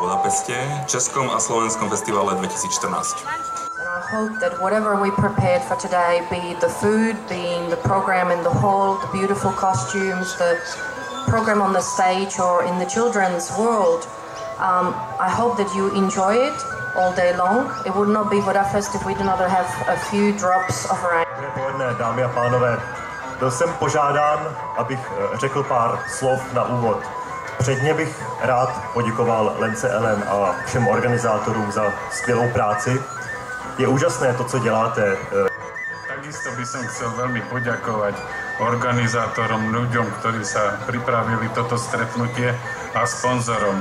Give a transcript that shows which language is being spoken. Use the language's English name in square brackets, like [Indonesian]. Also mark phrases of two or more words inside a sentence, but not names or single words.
[Slovak] Feste, Českom a Slovenskom festivale 2014. [English] I hope that whatever we prepared for today, be it the food, being the program in the hall, the beautiful costumes, the program on the stage or in the children's world, I hope that you enjoy it all day long. It would not be Vodafest if we did not have a few drops of rain. [Czech] Dobré poledne, dámy a pánové. Byl jsem požádán, abych řekl pár slov na úvod. Předně bych rád poděkoval Lence Ellen a všem organizátorům za skvělou práci. Je úžasné to, co děláte. [Slovak] Takisto by som chcel veľmi poďakovať organizátorom, ľuďom, ktorí sa pripravili toto stretnutie a sponzorom.